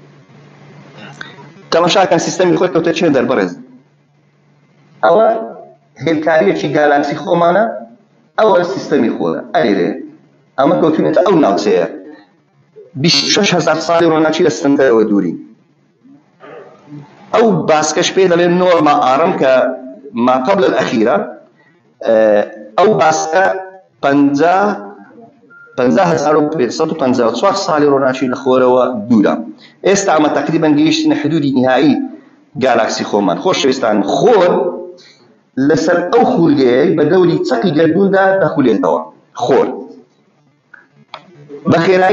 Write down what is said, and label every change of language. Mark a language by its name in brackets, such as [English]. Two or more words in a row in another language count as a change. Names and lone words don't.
[Central Kurdish] تەماشاکەن سیستەمی خۆی کەوتە چێن دەربەڕێز. ئەوە هێلکاریەکی گالاکسی خۆمانە ئەوە سیستەمی خۆرە ئەلێرێ ئەمە کەوتونێتە ئەو ناوچەیە 26,000 ساڵی ڕۆناچی لە ستەمەوە دووری ئەو باسکەش پێ دەڵێن نۆرما ئارەم کە [Arabic] ما قبل الأخيرة [Central Kurdish] ئەو باسکە 50,554 ساڵی ڕۆناچی لە خۆرەوە دوورە ئێستا ئەمە تقریبا گەیشتنە حدودی نهایی گالاکسی خۆمان خۆشەویستان خۆر لەسەر ئەو خولگەیە بە دەوری چەقی گەردووندا دەخولێتەوە خۆر بە خێرایی